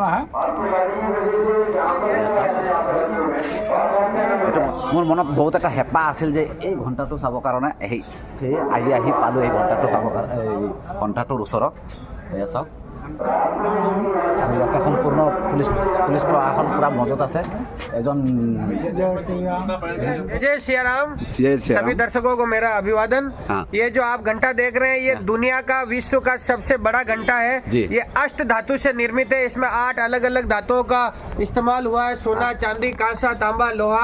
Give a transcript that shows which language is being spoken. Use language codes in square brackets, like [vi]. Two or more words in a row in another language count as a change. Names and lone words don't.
[as] এইটো মোৰ মনত বহুত এটা হেঁপাহ আছিল যে এই ঘণ্টাটো চাবৰ কাৰণে সেয়ে আহি পালোঁ এই ঘণ্টাটো চাবৰ কাৰণে, এই ঘণ্টাটোৰ ওচৰত। এয়া চাওক। আৰু ইয়াতে সম্পূৰ্ণ পুলিচ প্ৰশাসন [hi] पूरा मौजूद [as] আছে। एजन [hi] जय सिया राम। सभी दर्शकों को मेरा अभिवादन। ये जो आप घंटा देख रहे हैं ये दुनिया का विश्व का सबसे बड़ा घंटा है। ये अष्ट धातु से निर्मित है। इसमें 8 अलग अलग धातुओं का इस्तेमाल हुआ है, सोना, चांदी, कांसा, तांबा, लोहा।